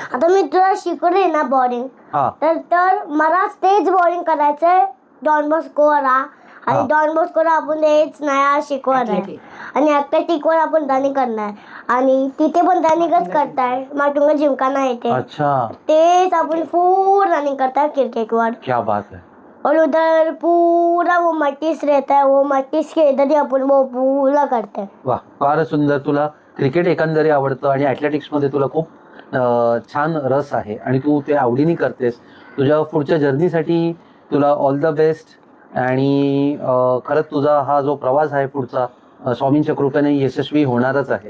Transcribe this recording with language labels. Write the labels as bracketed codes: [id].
[mr] आता मी तुला शिकवले ना बॉलिंग, तर मला तेच बॉलिंग करायचंय डॉन बॉस्कोला. आणि डॉन बॉस्कोला आपण तेच नाही शिकवत आहे. आणि ॲथलेटिकवर आपण रनिंग करणार आणि तिथे पण रनिंगच करताय. माटुंगा जिमखाना येते, तेच आपण फुल रनिंग करताय क्रिकेटवर. [hi] क्या बात है. और उधर पूरा वो मट्टीस रहता है, वो मट्टीस के इधर ही अपन वो पूरा करते हैं. [mr] वाह, फार सुंदर. तुला क्रिकेट एकंदरी आवडतं आणि ॲथलेटिक्स मध्ये तुला खूप छान रस आहे आणि तू ते आवडीने करतेस. तुझ्या पुढच्या जर्नीसाठी तुला ऑल द बेस्ट. आणि खरंच तुझा हा जो प्रवास आहे पुढचा स्वामींच्या कृपेने यशस्वी होणारच आहे.